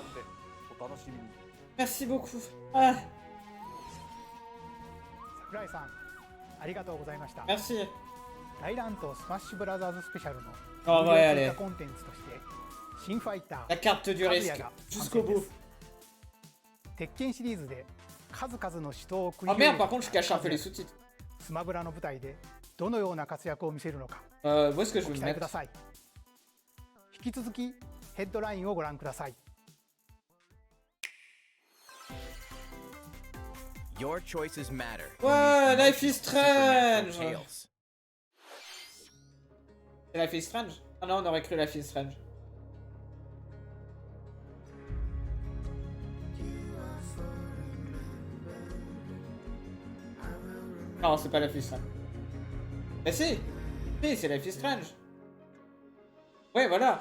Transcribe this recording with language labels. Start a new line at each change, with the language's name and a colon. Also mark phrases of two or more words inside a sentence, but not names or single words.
French: Merci beaucoup. Ah.
Japanese: 桜井さん、ありがとうございました。
French: Merci.
Japanese: 大乱闘スマッシュブラザーズスペシャルの
French: On va y aller.
Japanese: コンテンツとして新ファイター
French: La carte du
Japanese: カズ
French: risque
Japanese: ヤが
French: jusqu'au
Japanese: 参戦で
French: bout.
Japanese: す。鉄拳シリーズで数々の死闘を繰り
French: Oh
Japanese: 広
French: merde,
Japanese: げ
French: par contre je cache un peu les sous-titres.
Japanese: スマブラの舞台でどのような活躍を見せるのか
French: Où est-ce que je
Japanese: ご
French: vais
Japanese: 期
French: le
Japanese: 待くだ
French: mettre?
Japanese: さい。引き続きヘッドラインをご覧ください。
English: Your choices matter.
French: Ouais,
English: and these Life is motions supernatural Strange. tales.
French: C'est Life is Strange? Ah non, on aurait cru Life is Strange. Non, c'est pas Life is Strange. Mais si! Si, c'est Life is Strange. Ouais, voilà.